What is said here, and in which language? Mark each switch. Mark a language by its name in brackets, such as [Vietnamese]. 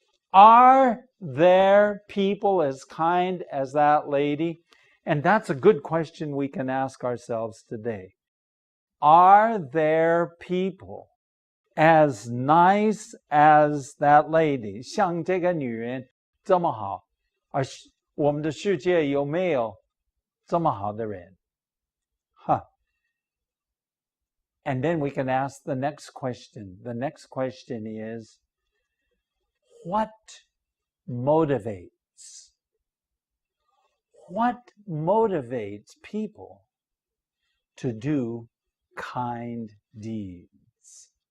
[English] Are there people as kind as that lady? And that's a good question we can ask ourselves today. Are there people as nice as that lady? [Chinese] 像这个女人这么好，而我们的世界有没有这么好的人？ [English] And then we can ask the next question. The next question is, what motivates? What motivates people to do kind deeds?